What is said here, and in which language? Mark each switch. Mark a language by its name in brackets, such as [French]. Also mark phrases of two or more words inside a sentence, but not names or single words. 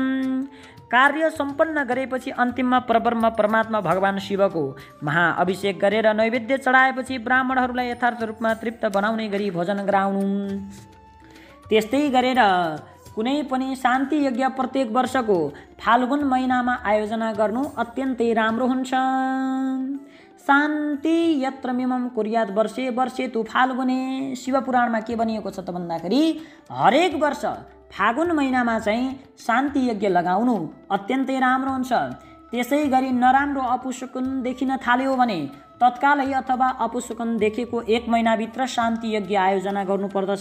[Nepali] कार्य सम्पन्न गरेपछि अन्तिममा परब्रह्म परमात्मा भगवान शिवको महाअभिषेक गरेर नैवेद्य चढाएपछि ब्राह्मणहरूलाई यथार्थ रूपमा तृप्त बनाउने गरी भोजन गराउनु। त्यस्तै गरेर कुनै पनि शान्ति यज्ञ प्रत्येक वर्षको फाल्गुन महिनामा आयोजना गर्नु अत्यन्तै राम्रो हुन्छ। [Sanskrit] शान्ति यत्र मिमं कुर्यात् वर्षे वर्षे तु फाल्गुने। [Nepali] शिवपुराणमा के भनिएको छ त भन्दाखेरि हरेक वर्ष फागुन महिनामा चाहिँ शान्ति यज्ञ लगाउनु अत्यन्तै राम्रो हुन्छ। त्यसै गरी नराम्रो अपशकुन देखिन थाल्यो भने तत्कालै अथवा अपशकुन देखेको 1 महिनाभित्र शान्ति यज्ञ आयोजना गर्नुपर्दछ।